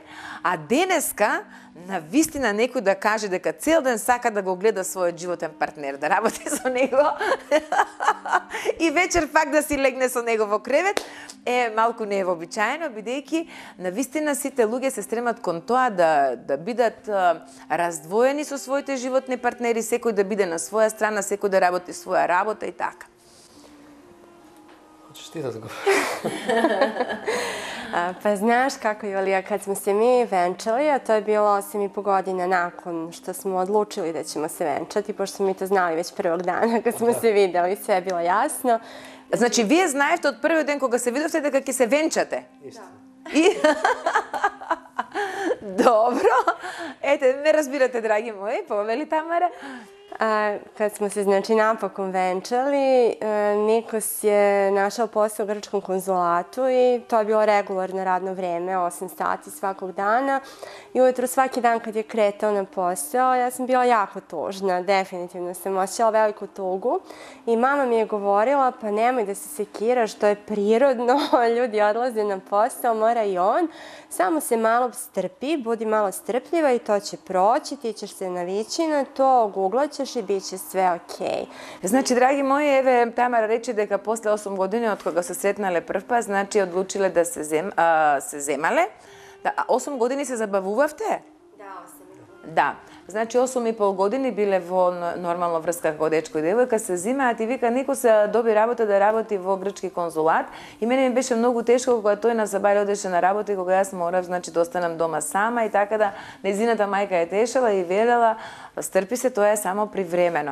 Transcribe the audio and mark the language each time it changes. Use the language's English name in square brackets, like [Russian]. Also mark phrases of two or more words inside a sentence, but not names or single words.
[Macedonian] А денеска, на вистина некој да каже дека цел ден сака да го гледа својот животен партнер, да работи со него и вечер пак да си легне со него во кревет, е малку невообичаено, бидејќи на вистина сите луѓе се стремат кон тоа да бидат раздвоени со своите животни партнери, секој да биде на своја страна, секој да работи своја работа и така. [Serbian] Hoćeš ti da odgovor? Pa znaš kako, Julija, kad smo se mi venčali, a to je bilo 8,5 godina nakon što smo odlučili da ćemo se venčati, pošto smo mi to znali već prvog dana kad smo se videli, sve je bilo jasno. [Macedonian] Значи, вие знаевте од првиот ден кога се видовте дека ќе се венчате? [Serbian] Istina. Dobro. [Macedonian] Ете, ме разбирате, драги мои, повели Тамара. [Serbian] Kad smo se, znači, napokon venčali, Nikos je našao posao u grčkom konzulatu i to je bilo regularno radno vreme, 8 sati svakog dana. I ujutro svaki dan kad je kretao na posao, ja sam bila jako tužna, definitivno sam osjećala veliku tugu. I mama mi je govorila, pa nemoj da se sekiraš, to je prirodno, ljudi odlaze na posao, mora i on. Samo se malo strpi, budi malo strpljiva i to će proći, ti ćeš se navići na to, googlaćeš i bit će sve okej. [Macedonian] Значи, драги мои, еве, Тамара рече дека после 8 години од кога се сретнале прв пат, значи одлучиле да се земале. Да, 8 години се забавувавте? [Serbian] Da, 8,5. [Macedonian] Да. Значи 8,5 години биле во нормално врска како дечко и девојка, се зимаат и вика Нико се доби работа да работи во грчки конзулат и мене ми беше многу тешко кога тој на Забајле одеше на работа и кога јас морав, значи, да останам дома сама и така да нејзината мајка е тешала и велела стрпи се, тоа е само привремено.